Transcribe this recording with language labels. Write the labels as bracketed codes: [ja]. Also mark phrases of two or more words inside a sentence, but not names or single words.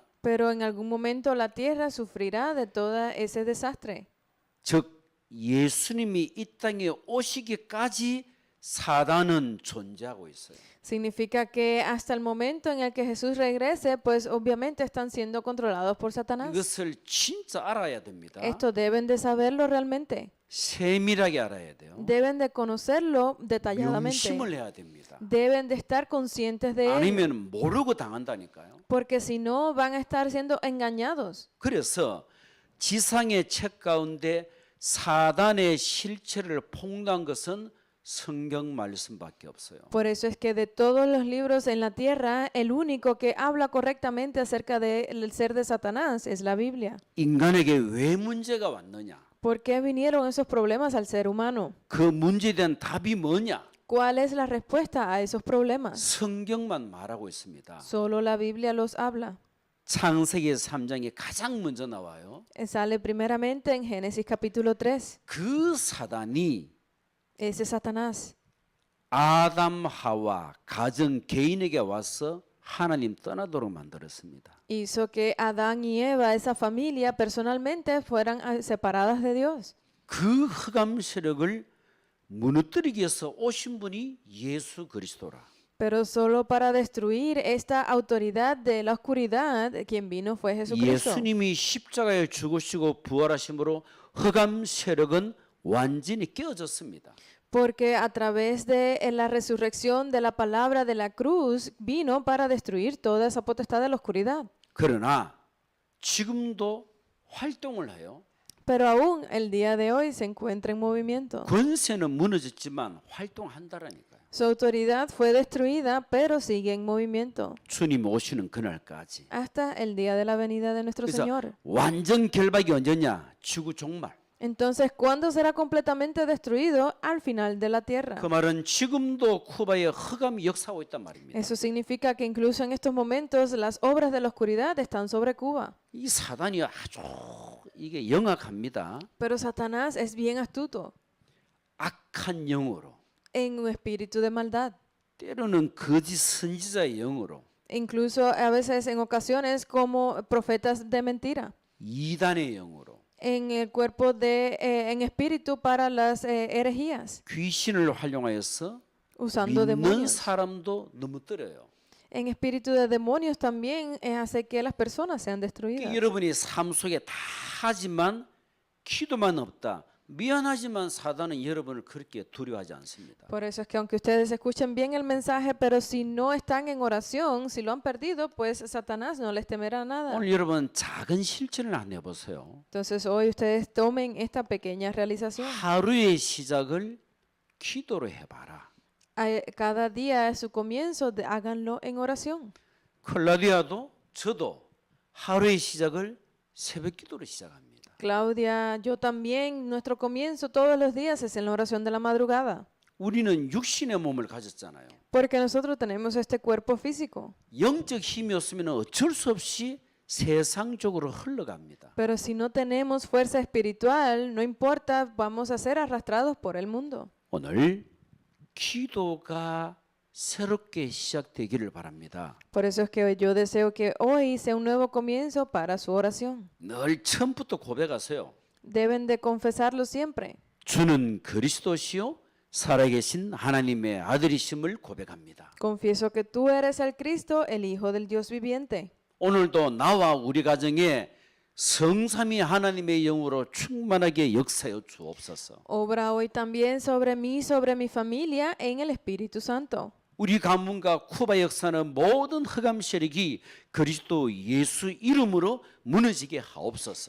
[es] Pero en algún momento la tierra sufrirá de todo ese desastre. [ko] 즉 예수님이 이 땅에 오시기까지 사단은 존재하고 있어요. [es] Significa que hasta el momento en el que Jesús regrese, pues obviamente están siendo controlados por Satanás. [ko] 이것을 진짜 알아야 됩니다. [es] Esto deben de saberlo realmente. [ko] 세밀하게 알아야 돼요. [es] Deben de conocerlo detalladamente. [ko] 명심을 해야 됩니다. [es] Deben de estar conscientes de ello. [ko] 아니면 모르고 당한다니까요. [es] Porque si no, van a estar siendo engañados. [ko] 그래서 지상의 책 가운데 사단의 실체를 폭로한 것은 성경 말씀밖에 없어요. [es] Por eso es que de todos los libros en la tierra, el único que habla correctamente acerca del ser de Satanás es la Biblia. [ko] 인간에게 왜 문제가 왔느냐? [es] ¿Por qué vinieron esos problemas al ser humano? [ko] 그 문제에 대한 답이 뭐냐? [es] ¿Cuál es la respuesta a esos problemas? [ko] 성경만 말하고 있습니다. [es] Solo la Biblia los habla. [ko] 창세기 3장에 가장 먼저 나와요. [es] Sale primeramente en Génesis capítulo 3. [ko] 그 사단이 [es] Ese Satanás [ko] 아담 하와 가정 개인에게 와서 하나님 떠나도록 만들었습니다. [es] hizo que Adán y Eva, esa familia, personalmente fueran separadas de Dios. [ko] 그 흑암 세력을 무너뜨리기 위해서 오신 분이 예수 그리스도라. [es] Pero solo para destruir esta autoridad de la oscuridad, quien vino fue Jesucristo. [ko] 예수님이 십자가에 죽으시고 부활하심으로 흑암 세력은 완전히 깨어졌습니다. [es] Porque a través de la resurrección de la palabra de la cruz vino para destruir toda esa potestad de la oscuridad. [ko] 그러나 지금도 활동을 해요. [es] Pero aún el día de hoy se encuentra en movimiento. [ko] 권세는 무너졌지만 활동한다라니까요. [es] Su autoridad fue destruida, pero sigue en movimiento [ko] 주님 오시는 그날까지. [es] hasta el día de la venida de nuestro [ko] 그래서 [es] Señor. [ko] 완전 결박이 언제냐? 지구 종말. [es] Entonces, ¿cuándo será completamente destruido? Al final de la tierra. [ko] 그 말은 지금도 쿠바에 흑암이 역사하고 있단 말입니다. [es] Eso significa que incluso en estos momentos las obras de la oscuridad están sobre Cuba. [ko] 이 사단이 아주 이게 영악합니다. [es] Pero Satanás es bien astuto [ko] 악한 영으로, [es] en un espíritu de maldad. [ko] 때로는 거짓 선지자의 영으로, [es] Incluso a veces en ocasiones como profetas de mentira. [ko] 이단의 영으로 [es] En el cuerpo en espíritu para las herejías. [ko] 귀신을 활용하여서 [es] Usando [ko] 믿는 [es] demonios. [ko] 사람도 넘어뜨려요. [es] En espíritu de demonios también hace que las personas sean [ko] 그러니까 [es] destruidas. [ko] 여러분이 삶 속에 다 하지만 기도만 없다. 미안하지만 사단은 여러분을 그렇게 두려워하지 않습니다. [es] Por eso es que aunque ustedes escuchen bien el mensaje, pero si no están en oración, si lo han perdido, pues Satanás no les temerá nada. [ko] 오늘 여러분 작은 실천을 안 해보세요. [es] Entonces hoy ustedes tomen esta pequeña realización. [ko] 하루의 시작을 기도로 해봐라. [es] Cada día es su comienzo, háganlo en oración. [ko] 클라디아도 저도 하루의 시작을 새벽 기도로 시작합니다. [es] Claudia, yo también, nuestro comienzo todos los días es en la oración de la madrugada. [ko] 우리는 육신의 몸을 가졌잖아요. [es] Porque nosotros tenemos este cuerpo físico. [ko] 영적 힘이 없으면 어쩔 수 없이 세상적으로 흘러갑니다. [es] Pero si no tenemos fuerza espiritual, no importa, vamos a ser arrastrados por el mundo. [ko] 오늘 기도가 새롭게 시작되기를 바랍니다. [es] Por eso es que yo deseo que hoy sea un nuevo comienzo para su oración. [ko] 늘 처음부터 고백하세요. [es] Deben de confesarlo siempre. [ko] 주는 그리스도시요 살아계신 하나님의 아들이심을 고백합니다. [es] Confieso que tú eres el Cristo, el Hijo del Dios viviente. [ko] 오늘도 나와 우리 가정에 성삼위 하나님의 영으로 충만하게 역사여 주옵소서. [es] Obra hoy también sobre mí, sobre mi familia, en el Espíritu Santo. [ko] 우리 가문과 쿠바 역사는 모든 흑암 세력이 그리스도 예수 이름으로 무너지게 하옵소서.